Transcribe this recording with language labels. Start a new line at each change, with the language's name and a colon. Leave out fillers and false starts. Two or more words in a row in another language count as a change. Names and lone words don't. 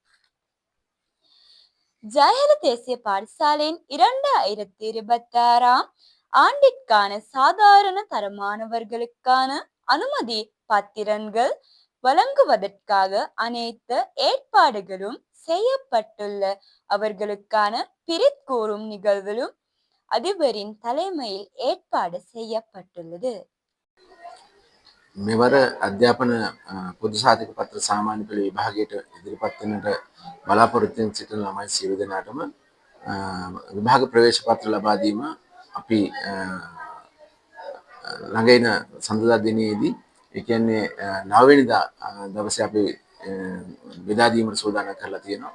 Tamil: ஜெயஹர தேசிய பாடசாலையின் 2026 ஆண்டிற்கான சாதாரண தர மாணவர்களுக்கான அனுமதி பத்திரங்கள் வழங்குவதற்காக அனைத்து ஏற்பாடுகளும் செய்யப்பட்டுள்ள அவர்களுக்கான பிரித்கூறும் நிகழ்வுகளும் அதிபரின் தலைமையில் ஏற்பாடு செய்யப்பட்டுள்ளது.
Sinhala: මෙවර අධ්‍යාපන පොදු සාතික පත්‍ර සාමාන්‍ය පෙළ විභාගයට ඉදිරිපත් වෙන්නට බලාපොරොත්තු වෙන සිටින ළමයි සියලු දෙනාටම විභාග ප්‍රවේශ පත්‍ර ලබා දීම අපි ළඟ එන සඳුදා දිනයේදී ඒ කියන්නේ 9 වෙනිදා දවසේ අපි බෙදා දීමට සූදානම් කරලා තියෙනවා.